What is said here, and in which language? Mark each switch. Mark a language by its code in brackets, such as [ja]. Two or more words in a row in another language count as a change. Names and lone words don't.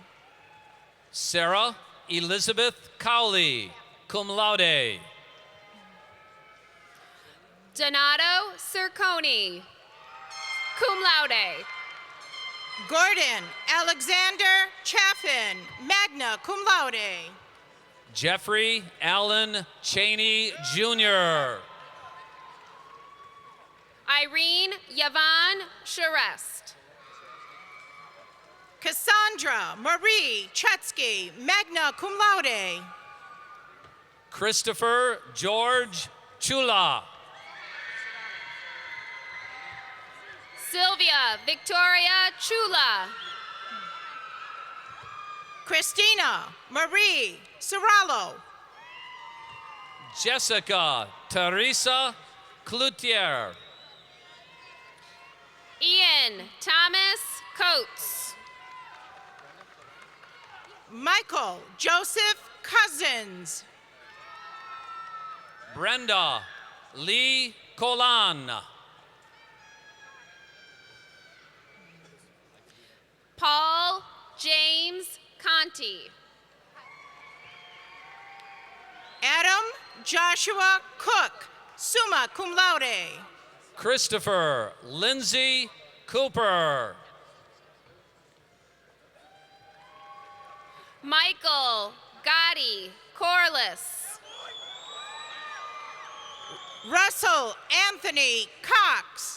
[en] Sarah Elizabeth Cowley, [la] cum laude. [en] Donato Circoni, [la] cum laude. [en] Gordon Alexander Chaffin, [la] magna cum laude. [en] Jeffrey Allen Cheney Jr. Irene Yvonne Charest. Cassandra Marie Chetsky, [la] magna cum laude. [en] Christopher George Chula. Sylvia Victoria Chula. Christina Marie Serralo. Jessica Teresa Cloutier. Ian Thomas Coates. Michael Joseph Cousins. Brenda Lee Colan. Paul James Conti. Adam Joshua Cook, [la] summa cum laude. [en] Christopher Lindsay Cooper. Michael Gotti Corliss. Russell Anthony Cox.